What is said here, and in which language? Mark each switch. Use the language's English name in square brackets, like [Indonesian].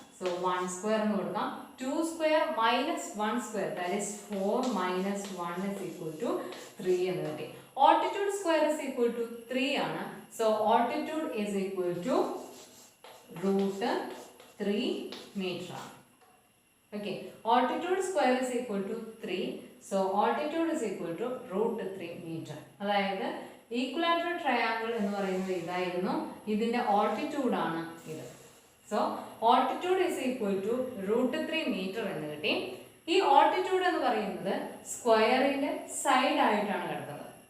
[Malayalam] So 1 square എന്ന് കൊടുക്കാം. [English] 2 square minus 1 square that is 4 minus 1 is equal to 3 [Malayalam] എന്ന് കിട്ടി. [English] Altitude square is equal to 3 ആണ്. So altitude is equal to √3 metre ആണ്. Okay, altitude square is equal to 3. So altitude is equal to √3 meter. [Malayalam] അതായത് equilateral triangle എന്ന് പറയുന്നത് ഇതായിരുന്നു, ഇതിന്റെ altitude ആണ് ഇത്. [English] so altitude is equal to √3 metre [Malayalam] എന്ന് കിട്ടി. ഈ ഓൾട്ടിറ്റ്യൂഡ് എന്ന് പറയുന്നത് സ്ക്വയറിന്റെ സൈഡ് ആയിട്ടാണ് കിടക്കുന്നത്.